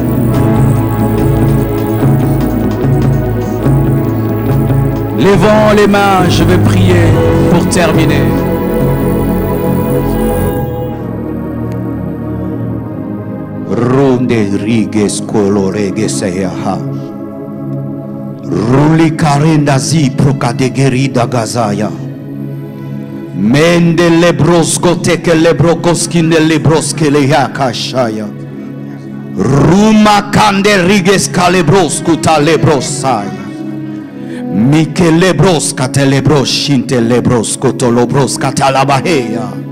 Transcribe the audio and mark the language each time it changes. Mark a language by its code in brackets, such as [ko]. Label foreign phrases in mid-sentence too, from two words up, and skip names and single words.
[fr] Levons les mains, je vais prier pour terminer. Rodriguez Coloregeseyaha Ruli Karenda Zi Prokadegerida Gazaya Mende Lebrosko Teke Lebrokoskine Lebroske Leyakashaya Ruma Kande Riges Kalebroskuta Lebrosaya Mike Lebroska Telebros Shinte Lebrosko Tolobroska Talabaheya